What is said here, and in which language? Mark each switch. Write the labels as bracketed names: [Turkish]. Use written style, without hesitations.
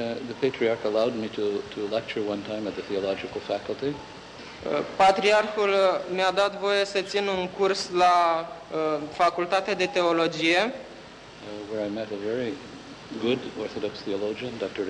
[English] The patriarch allowed me to lecture one time at the theological faculty. [Romanian] Patriarhul mi-a dat voie să țin un curs la facultatea de teologie. [English] Where I met a very good Orthodox theologian, Dr.